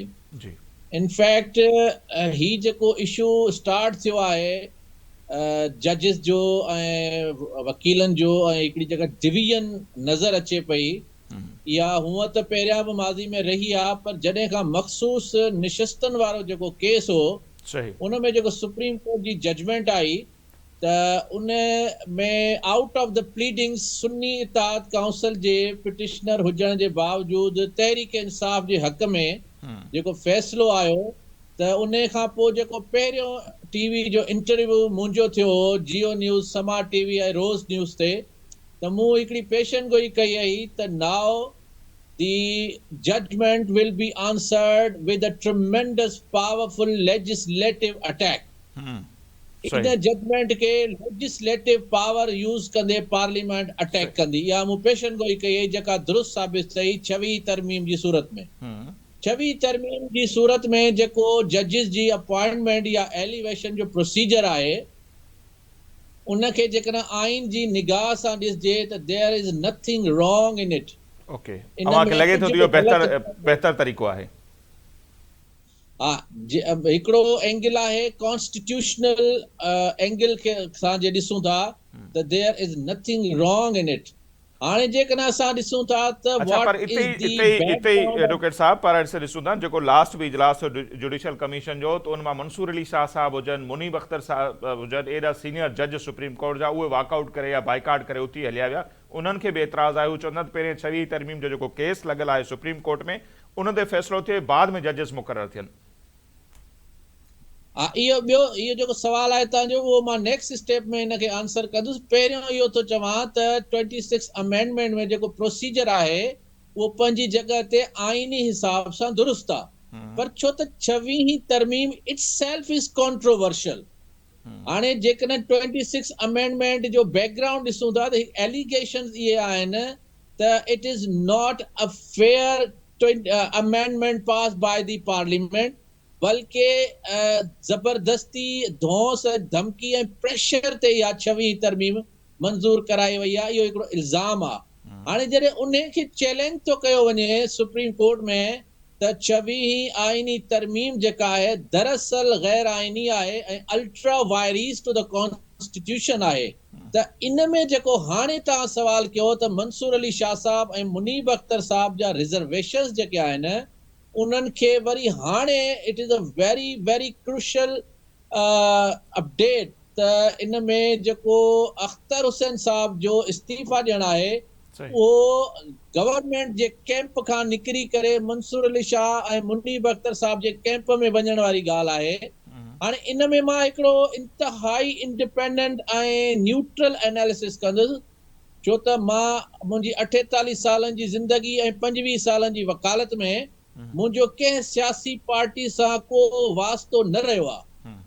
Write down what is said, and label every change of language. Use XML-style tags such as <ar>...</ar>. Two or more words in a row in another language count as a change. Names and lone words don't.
<sd>इनफैक्ट ही जेको इशू स्टार्ट थियो आहे जजिस जो ऐं वकीलनि जो ऐं हिकिड़ी जगह डिवीजन नज़र अचे पई, या हूअं त पहिरियां बि माज़ी में रही आहे, पर जॾहिं खां मखसूस निशस्तनि वारो जेको केस हो उन में जेको सुप्रीम कोर्ट जी जजमेंट आई, त उन में</sd> <en>out of the pleadings</en> <sd>सुन्नी इताद काउंसिल जे पिटिशनर हुजण जे बावजूद तहरीक इंसाफ जे हक़ में जेको फ़ैसिलो आयो, त उन खां पोइ जेको पहिरियों टीवी जो इंटरव्यू मुंहिंजो थियो हो जियो न्यूज़, समा टीवी ऐं रोज़ न्यूज़ ते, त मूं हिकिड़ी पेशन गोई कई आई त नाउ</sd> <en>the judgment will be answered with a tremendous powerful legislative attack.</en> <sd>इन जजमेंट के</sd> <en>legislative power</en> <sd>यूज कंदे पार्लियामेंट अटैक कंदी। या मूं पेशन गोई कई जेका दुरुस्त साबित थई 26 तरमीम जी सूरत में। 26 तरमीम जी सूरत में जेको जजिस जी अपॉइंटमेंट या एलिवेशन जो प्रोसीजर आहे, उनखे जेकॾहिं आइन जी निगाह सां ॾिसजे त</sd> <en>there is nothing wrong in it.</en> <sd>ओके, अवांखे लॻे थो त इहो बहितर तरीक़ो आहे। हा, हिकिड़ो एंगल आहे</sd> <en>constitutional angle</en> <sd>खे सां जे ॾिसूं था त</sd> <en>there is nothing wrong in it.</en> <sd>हाणे जेकॾहिं असां ॾिसूं था त</sd> <en>what is the background</en> <sd>एडवोकेट साहब, पर ॾिसूं था जेको लास्ट बि इजलास</sd> <en>judicial commission</en> <sd>जो, त उन मां मंसूर अली शाह साहब हुजनि, मुनीब अख्तर साहब हुजनि, एॾा</sd> <en>senior judge</en> <sd>सुप्रीम कोर्ट जा, उहे वॉकआउट करे या बाइकाट करे उथी हलिया विया। उन्हनि खे बि एतिराज़ आहे। उहे चवंदा त पहिरें 26 तरमीम जो जेको केस लॻल आहे सुप्रीम कोर्ट में, उन ते फ़ैसिलो थिए, बाद में जजिस मुक़ररु थियनि। इहो जेको सवाल आहे तव्हांजो, उहो मां</sd> <en>next step</en> <sd>में हिनखे आंसर कंदुसि। पहिरियों इहो थो चवां त 26 अमेंडमेंट में जेको प्रोसीजर आहे उहो पंहिंजी जॻह ते आइनी हिसाब सां दुरुस्त आहे, पर छो त 26 तरमीम</sd> <en>itself is controversial.</en> <sd>हाणे जेकॾहिं 26 अमेंडमेंट जो बैकग्राउंड ॾिसूं था त एलिगेशंस इहे आहिनि त</sd> <en>it is not a fair amendment pass by the parliament,</en> <sd>बल्कि ज़बरदस्ती धौंस धमकी ऐं प्रेशर ते इहा 26 तरमीम मंज़ूर कराई वई आहे। इहो हिकिड़ो इल्ज़ाम आहे। हाणे जॾहिं उन खे चैलेंज थो कयो वञे सुप्रीम कोर्ट में त 26 आइनी तरमीम जेका आहे दरअसल गैर आइनी आहे ऐं</sd> <en>ultra vires to the constitution</en> <sd>आहे, त इन में जेको हाणे तव्हां सवाल कयो त मंसूर अली शाह साहब ऐं मुनीब अख्तर साहब जा रिजर्वेशंस जेके आहिनि, उन्हनि खे वरी हाणे</sd> <en>it is a very very crucial</en> <sd>अपडेट त इन में जेको अख्तर हुसैन साहब जो इस्तीफ़ा ॾियणु आहे, उहो गवर्नमेंट जे कैंप खां निकिरी करे मंसूर अली शाह ऐं मुनीब अख्तर साहब जे कैंप में वञण वारी ॻाल्हि आहे। हाणे इन में मां हिकिड़ो इंतहाई इंडिपेंडेंट ऐं न्यूट्रल एनालिसिस कंदुसि, छो त मां मुंहिंजी 48 सालनि जी ज़िंदगी ऐं 25 सालनि जी वकालत में मुंहिंजो कंहिं सियासी पार्टी सां को वास्तो न रहियो आहे।</sd>